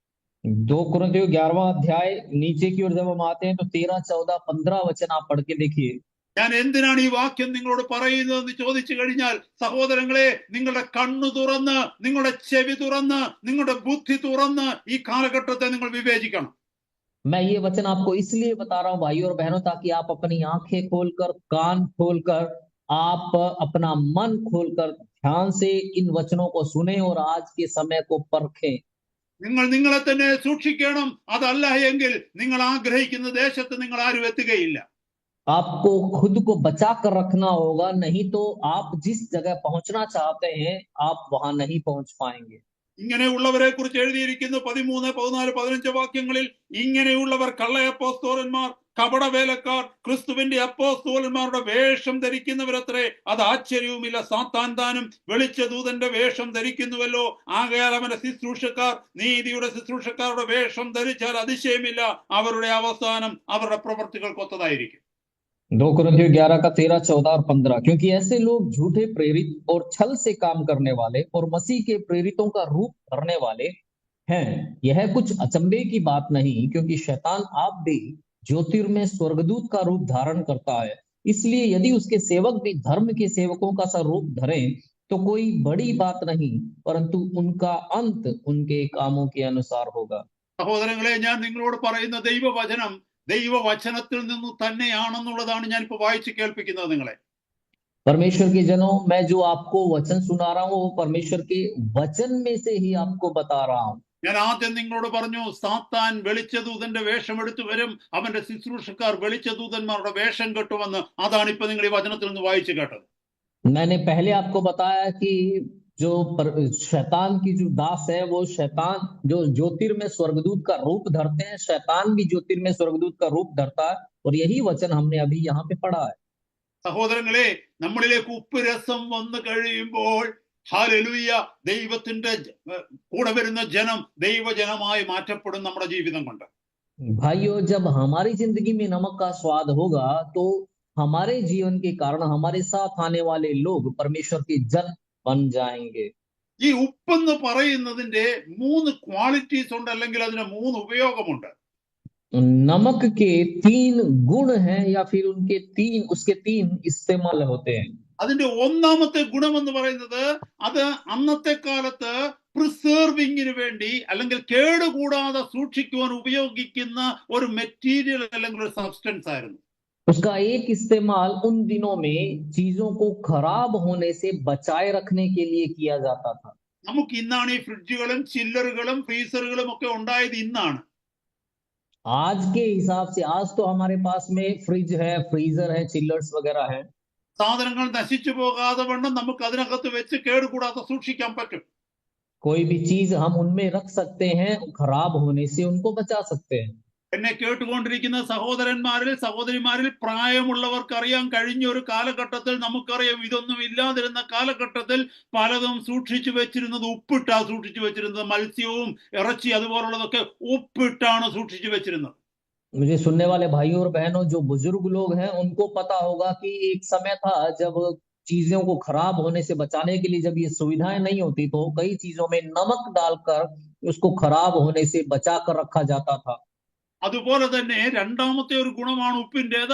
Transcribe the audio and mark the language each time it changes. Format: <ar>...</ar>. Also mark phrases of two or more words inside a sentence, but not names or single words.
<hi>2 कुरिन्थियों 11वां अध्याय नीचे की ओर जब हम आते हैं तो 13, 14, 15 वचन आप पढ़ के देखिए।</hi> <ml>ഞാൻ എന്തിനാണ് ഈ വാക്യം നിങ്ങളോട് പറയുന്നതെന്ന് ചോദിച്ചു കഴിഞ്ഞാൽ, സഹോദരങ്ങളെ, നിങ്ങളുടെ കണ്ണു തുറന്ന്, നിങ്ങളുടെ ചെവി തുറന്ന്, നിങ്ങളുടെ ബുദ്ധി തുറന്ന് ഈ കാലഘട്ടത്തെ നിങ്ങൾ വിവേചിക്കണം.</ml> <hi>मैं ये वचन आपको इसलिए बता रहा हूं भाइयों और बहनों, ताकि आप अपनी आंखें खोलकर, कान खोलकर, आप अपना मन खोलकर ध्यान से इन वचनों को सुने और आज के समय को परखें।</hi> <ml>നിങ്ങൾ നിങ്ങളെ തന്നെ സൂക്ഷിക്കണം. അതല്ല എങ്കിൽ നിങ്ങൾ ആഗ്രഹിക്കുന്ന ദേശത്ത് നിങ്ങൾ ആരും എത്തുകയില്ല.</ml> <hi>आपको खुद को बचा कर रखना होगा, नहीं तो आप जिस जगह पहुंचना चाहते हैं आप वहां नहीं पहुंच पाएंगे।</hi> <ml>ഇങ്ങനെയുള്ളവരെ കുറിച്ച് എഴുതിയിരിക്കുന്നു 13, 14, 15 വാക്യങ്ങളിൽ. ഇങ്ങനെയുള്ളവർ കള്ളയപ്പോസ്തലന്മാർ, കപടവേലക്കാർ, ക്രിസ്തുവിന്റെ അപ്പോസ്തലന്മാരുടെ വേഷം ധരിക്കുന്നവരത്രേ. അത് ആശ്ചര്യവുമില്ല. സാത്താൻ താനും വെളിച്ചദൂതന്റെ വേഷം ധരിക്കുന്നുവല്ലോ. ആകയാൽ അവന്റെ ശുശ്രൂഷക്കാർ നീതിയുടെ ശുശ്രൂഷക്കാരുടെ വേഷം ധരിച്ചാൽ അതിശയമില്ല. അവരുടെ അവസാനം അവരുടെ പ്രവൃത്തികൾക്കൊത്തതായിരിക്കും.</ml> <hi>2 कुरिन्थियों 11 का 13, 14 और 15। क्योंकि ऐसे लोग झूठे प्रेरित और छल से काम करने वाले और मसीह के प्रेरितों का रूप धरने वाले हैं। यह कुछ अचंभे की बात नहीं, क्योंकि शैतान आप भी ज्योतिर्मय स्वर्गदूत का रूप धारण करता है। इसलिए यदि उसके सेवक भी धर्म के सेवकों का सा रूप धरें तो कोई बड़ी बात नहीं, परंतु उनका अंत उनके कामों के अनुसार होगा।</hi> <ml>സഹോദരങ്ങളെ, ഞാൻ നിങ്ങളോട് പറയുന്ന ദൈവവചനം ദൈവവചനത്തിൽ നിന്ന് തന്നെയാണെന്നുള്ളതാണ് ഞാൻ ഇപ്പൊ വായിച്ച് കേൾപ്പിക്കുന്നത് നിങ്ങളെ.</ml> <hi>परमेश्वर के जनों, मैं जो आपको वचन सुना रहा हूँ वो परमेश्वर के वचन में से ही आपको बता रहा हूँ।</hi> <ml>ഞാൻ ആദ്യം നിങ്ങളോട് പറഞ്ഞു, സാത്താൻ വെളിച്ചദൂതന്റെ വേഷം എടുത്തു വരും, അവന്റെ ശുശ്രൂഷക്കാർ വെളിച്ചദൂതന്മാരുടെ വേഷം കെട്ടുമെന്ന്. അതാണ് ഇപ്പൊ നിങ്ങൾ ഈ വചനത്തിൽ നിന്ന് വായിച്ചു കേട്ടത്.</ml> <hi>मैंने पहले आपको बताया कि जो शैतान की जो दास है वो शैतान जो ज्योतिर्मय स्वर्गदूत का रूप धरते हैं, शैतान भी ज्योतिर्मय स्वर्गदूत का रूप धरता है। और यही वचन हमने अभी यहाँ पे पढ़ा है।</hi> <ml>സഹോദരങ്ങളെ, നമ്മളിലേക്ക് ഉപ്പ് രസം വന്നു കഴിയുമ്പോൾ ഹല്ലേലൂയ, ദൈവത്തിന്റെ കൂടെ വരുന്ന ജനം ദൈവജനമായി മാറ്റപ്പെടും നമ്മുടെ ജീവിതം കൊണ്ട്.</ml> <hi>भाइयों, जब हमारी जिंदगी में नमक का स्वाद होगा तो हमारे जीवन के कारण हमारे साथ आने वाले लोग परमेश्वर के जन बन जाएंगे।</hi> <ml>ഈ ഉപ്പെന്ന് പറയുന്നതിന്റെ 3 ക്വാളിറ്റീസ് ഉണ്ട്, അല്ലെങ്കിൽ അതിന് 3 ഉപയോഗമുണ്ട്.</ml> <hi>नमक के 3 गुण हैं या फिर उसके 3 इस्तेमाल होते हैं।</hi> <ml>അതിന്റെ ഒന്നാമത്തെ ഗുണം എന്ന് പറയുന്നത്, അത് അന്നത്തെ കാലത്ത് പ്രിസർവിങ്ങിന് വേണ്ടി അല്ലെങ്കിൽ കേടുകൂടാതെ സൂക്ഷിക്കുവാൻ ഉപയോഗിക്കുന്ന ഒരു മെറ്റീരിയൽ അല്ലെങ്കിൽ ഒരു സബ്സ്റ്റൻസ് ആയിരുന്നു.</ml> <hi>उसका एक इस्तेमाल उन दिनों में चीजों को खराब होने से बचाए रखने के लिए किया जाता था।</hi> <ml>നമുക്ക് ഇന്നാണ് ഈ ഫ്രിഡ്ജുകളും ചില്ലറുകളും ഫ്രീസറുകളും ഒക്കെ ഉണ്ടായത് ഇന്നാണ്.</ml> <hi>आज के हिसाब से आज तो हमारे पास में फ्रिज है, फ्रीजर है, चिल्लर्स वगैरह है।</hi> <ml>സാധനങ്ങൾ നശിച്ചു പോകാതെ വണ്ണം നമുക്ക് അതിനകത്ത് വെച്ച് കേടുകൂടാതെ സൂക്ഷിക്കാൻ പറ്റും.</ml> <hi>कोई भी चीज हम उनमें रख सकते हैं, खराब होने से उनको बचा सकते हैं।</hi> <ml>എന്നെ കേട്ടുകൊണ്ടിരിക്കുന്ന സഹോദരന്മാരിൽ സഹോദരിമാരിൽ പ്രായമുള്ളവർക്ക് അറിയാൻ, കഴിഞ്ഞ ഒരു കാലഘട്ടത്തിൽ നമുക്കറിയാം, ഇതൊന്നും ഇല്ലാതിരുന്ന കാലഘട്ടത്തിൽ പലതും സൂക്ഷിച്ചു വെച്ചിരുന്നത് ഉപ്പിട്ടാ സൂക്ഷിച്ചു വെച്ചിരുന്നത്. മത്സ്യവും ഇറച്ചി അതുപോലുള്ളതൊക്കെ ഉപ്പിട്ടാണ് സൂക്ഷിച്ചു വെച്ചിരുന്നത്.</ml> <hi>मुझे सुनने वाले भाइयों और बहनों, जो बुजुर्ग लोग हैं उनको पता होगा कि एक समय था जब चीजों को खराब होने से बचाने के लिए जब ये सुविधाएं नहीं होती तो कई चीजों में नमक डालकर उसको खराब होने से बचा कर रखा जाता था।</hi> <ml>അതുപോലെ തന്നെ രണ്ടാമത്തെ ഒരു ഗുണമാണ് ഉപ്പിൻ്റെത്.</ml>